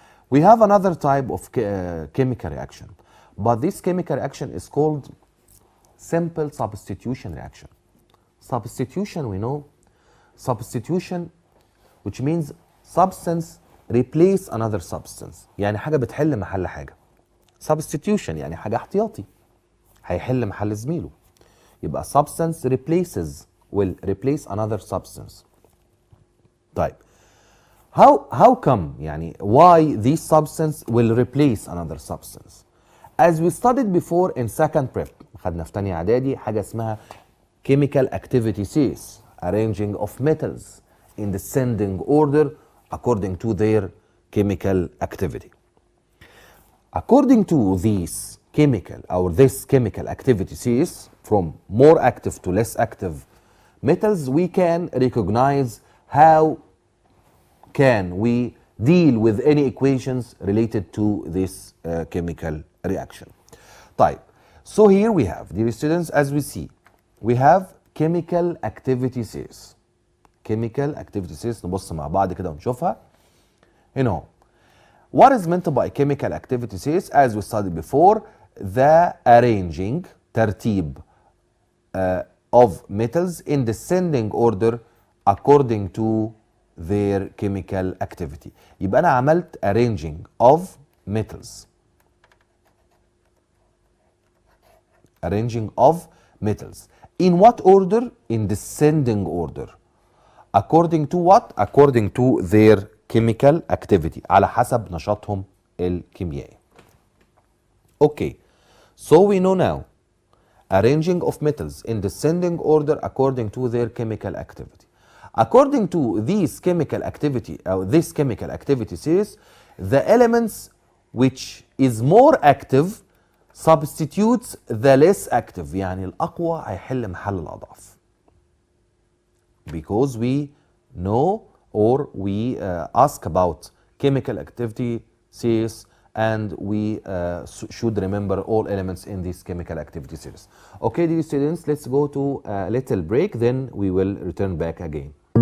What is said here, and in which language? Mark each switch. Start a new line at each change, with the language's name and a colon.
English: We have another type of chemical reaction, but this chemical reaction is called simple substitution reaction. Substitution, we know substitution, which means substance replace another substance.
Arabic: يعني حاجة بتحل محل حاجة. Substitution يعني حاجة احتياطي هيحل محل زميله. يبقى
English: substance replaces will replace another substance.
Arabic: طيب
English: how come
Arabic: يعني
English: why this substance will replace another substance? As we studied before in second prep
Arabic: خدنا في تانية إعدادي
English: حاجة اسمها chemical activity series, arranging of metals in descending order according to their chemical activity. According to this chemical activity series, from more active to less active metals, we can recognize how can we deal with any equations related to this chemical reaction.
Arabic: طيب,
English: so here we have, dear students, as we see, we have chemical activity series.
Arabic: Chemical activity series نبص مع بعض كده ونشوفها. هنا
English: what is meant by chemical activity series? As we studied before, the arranging
Arabic: ترتيب
English: of metals in descending order according to their chemical activity.
Arabic: يبقى أنا عملت
English: arranging of metals. Arranging of metals. In what order? In descending order. according to what? according to their chemical activity،
Arabic: على حسب نشاطهم الكيميائي.
English: Okay, so we know now arranging of metals in descending order according to their chemical activity. According to these chemical activity or this chemical activity series, the elements which is more active substitutes the less active.
Arabic: يعني الأقوى هيحل محل الأضعف.
English: Because we know or we ask about chemical activity series, and we should remember all elements in this chemical activity series. Okay, dear students, let's go to a little break, then we will return back again.